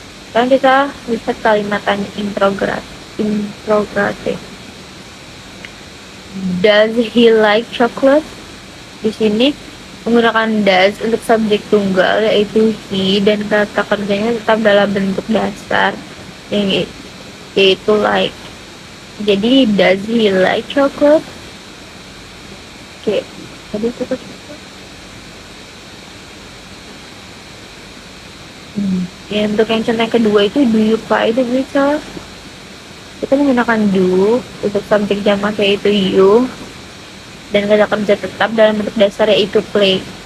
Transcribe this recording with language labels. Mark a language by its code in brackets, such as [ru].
[id] Sekarang kita lihat kalimat tanya interrogative. [en] Does he like chocolate? [id] Di sini menggunakan does untuk subjek tunggal yaitu he, dan kata kerjanya tetap dalam bentuk dasar yang yaitu like. [en] Jadi does he like chocolate? [id] Oke, tadi kita ya, untuk yang contoh yang kedua itu [en] do you play the guitar? [id] Kita menggunakan do untuk subjek jamak yaitu you, dan kata kerja tetap dalam bentuk dasar yaitu play.